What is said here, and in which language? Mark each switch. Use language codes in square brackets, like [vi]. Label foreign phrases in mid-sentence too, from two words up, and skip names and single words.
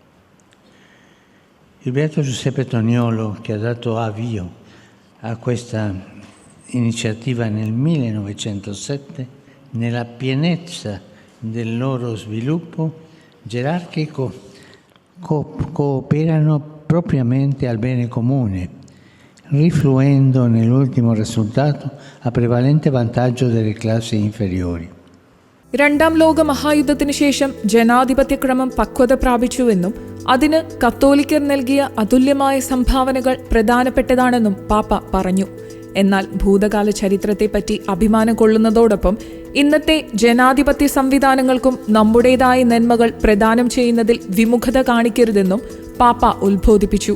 [it] Il Beato Giuseppe Toniolo, che ha dato avvio a questa iniziativa nel 1907, nella pienezza del loro sviluppo gerarchico, cooperano propriamente al bene comune, rifluendo nell'ultimo risultato a prevalente vantaggio delle classi inferiori. [ml] രണ്ടാം ലോക മഹായുദ്ധത്തിനു ശേഷം ജനാധിപത്യക്രമം പക്വത പ്രാപിച്ചുവെന്നും അതിന് കത്തോലിക്കർ നൽകിയ അതുല്യമായ സംഭാവനകൾ പ്രധാനപ്പെട്ടതാണെന്നും പാപ്പ പറഞ്ഞു. എന്നാൽ ഭൂതകാല ചരിത്രത്തെപ്പറ്റി അഭിമാനം കൊള്ളുന്നതോടൊപ്പം ഇന്നത്തെ ജനാധിപത്യ സംവിധാനങ്ങൾക്കും നമ്മുടേതായ നന്മകൾ പ്രദാനം ചെയ്യുന്നതിൽ വിമുഖത കാണിക്കരുതെന്നും പാപ്പ ഉത്ബോധിപ്പിച്ചു.